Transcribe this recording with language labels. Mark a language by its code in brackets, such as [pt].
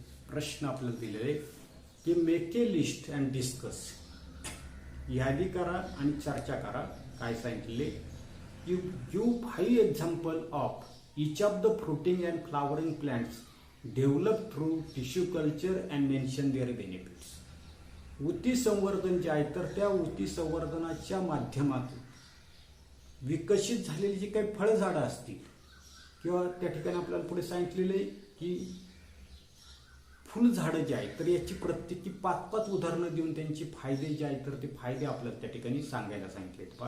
[mr] प्रश्न आपल्याला दिलेले की [en] make a list and discuss, [mr] यादी करा आणि चर्चा करा. काय सांगितले की [en] Give 5 example of each of the fruiting and flowering plants developed through tissue culture and mention their benefits. [mr] ऊती संवर्धन जे आहे तर त्या ऊती संवर्धनाच्या माध्यमातून विकसित झालेली जी काही फळझाडं असतील किंवा त्या ठिकाणी आपल्याला पुढे सांगितलेलं आहे की फुलझाडं जे आहेत तर याची प्रत्येकी 5-5 उदाहरणं देऊन त्यांचे फायदे जे आहेत तर ते फायदे आपल्याला त्या ठिकाणी सांगायला सांगितलेत.